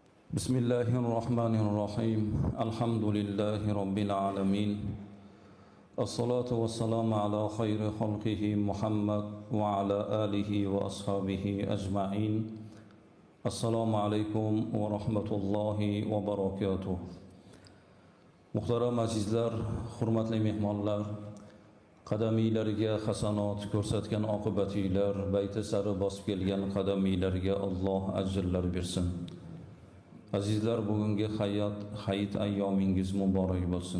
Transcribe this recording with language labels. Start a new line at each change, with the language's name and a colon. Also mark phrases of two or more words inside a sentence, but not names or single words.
Arabic: بسم الله الرحمن الرحيم الحمد لله رب العالمين الصلاة والسلام على خير خلقه محمد وعلى آله وأصحابه أجمعين السلام عليكم ورحمة الله وبركاته.
Uzbek: Muhtaram azizlar, hurmatli mehmonlar, qadamiylarga hasanot ko'rsatgan oqibatinglar, bayti sari bosib kelgan qadamiylarga Alloh ajrlar bersin. Azizlar, bugungi hayit ayyomingiz muborak bo'lsin.